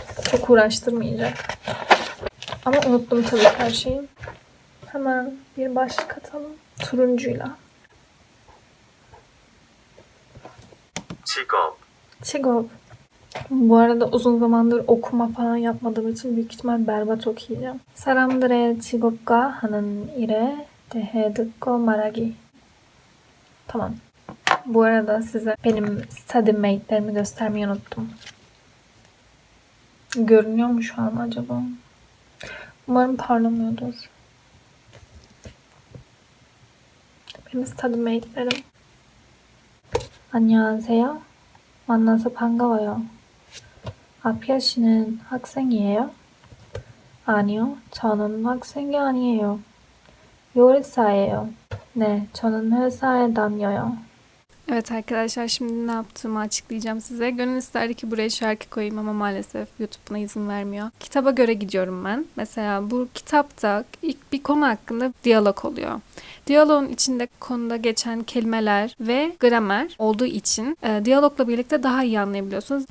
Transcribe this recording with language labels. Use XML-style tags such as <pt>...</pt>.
<tr>Çok uğraştırmayacak. Ama unuttum tabii her şeyi. Hemen bir başlık atalım. Turuncuyla. Çigop. Bu arada uzun zamandır okuma falan yapmadığım için büyük ihtimal berbat okuyacağım.</tr> <ko>사람들의 직업과 하는 일에 대해 듣고 말하기.</ko> <tr>Tamam. Bu arada size benim study mate'lerimi göstermeyi unuttum. Görünüyor mu şu an acaba? Umarım parlamıyordur. Benim study mate'lerim.</tr> <ko>안녕하세요. 만나서 반가워요. 아피아 씨는 학생이에요? 아니요, 저는 학생이 아니에요. 요리사예요. 네, 저는 회사에 다녀요.</ko> <tr>Evet arkadaşlar, şimdi ne yaptığımı açıklayacağım size. Gönül isterdi ki buraya şarkı koyayım ama maalesef YouTube buna izin vermiyor. Kitaba göre gidiyorum ben. Mesela bu kitapta ilk bir konu hakkında diyalog oluyor. Diyaloğun içinde konuda geçen kelimeler ve gramer olduğu için diyalogla birlikte daha iyi anlayabiliyorsunuz.</tr>